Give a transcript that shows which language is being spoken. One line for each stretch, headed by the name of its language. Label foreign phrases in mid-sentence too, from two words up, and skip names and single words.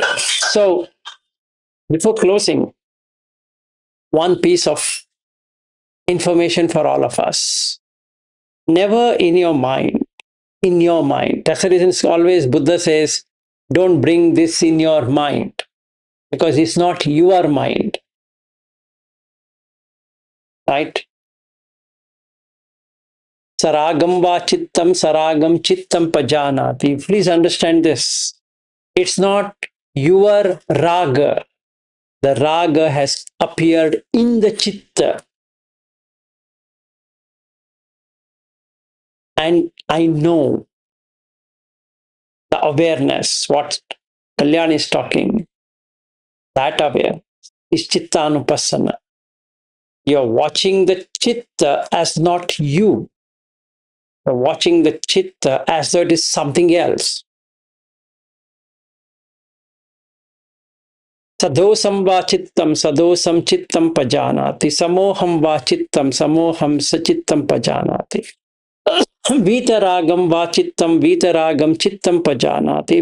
English: So before closing, one piece of information for all of us. Never in your mind. That's the reason always Buddha says, don't bring this in your mind, because it's not your mind. Right?
Pali: Saragam va chittam saragam chittam pajanati.
English: Please understand this. It's not your raga. The raga has appeared in the chitta. And I know the awareness, what Kalyan is talking, that awareness is
Pali: chitta anupassana.
English: You're watching the chitta as not you. You're watching the chitta as though it is something else.
Pali: Sadosam va chittam sadosam chittam pajanati. Samoham va chittam samoham sachittam pajanati. Vitaragam va chittam vitaragam chittam pajanati.